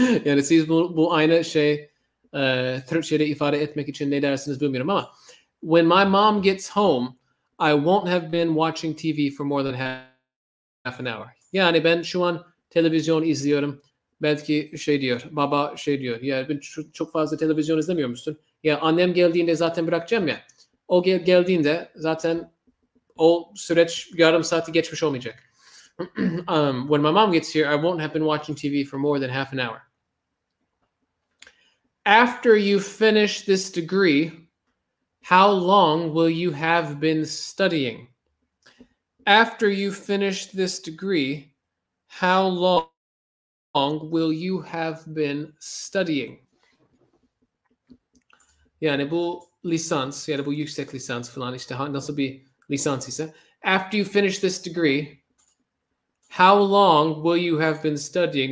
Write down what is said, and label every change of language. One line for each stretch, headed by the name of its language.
Turkish: Yani siz bu aynı şey Türkçe'de ifade etmek için ne dersiniz bilmiyorum ama
English: when my mom gets home, I won't have been watching TV for more than half an hour.
Turkish: Yani ben şu an televizyon izliyorum. Belki baba diyor. Ya ben çok fazla televizyon izlemiyor musun? Ya annem geldiğinde zaten bırakacağım ya. O geldiğinde zaten o süreç yarım saati geçmiş olmayacak.
English: When my mom gets here, I won't have been watching TV for more than half an hour. After you finish this degree, how long will you have been studying? After you finish this degree, how long will you have been studying?
Turkish: Yani bu lisans, yani bu yüksek lisans falan işte nasıl bir lisans ise.
English: After you finish this degree, how long will you have been studying?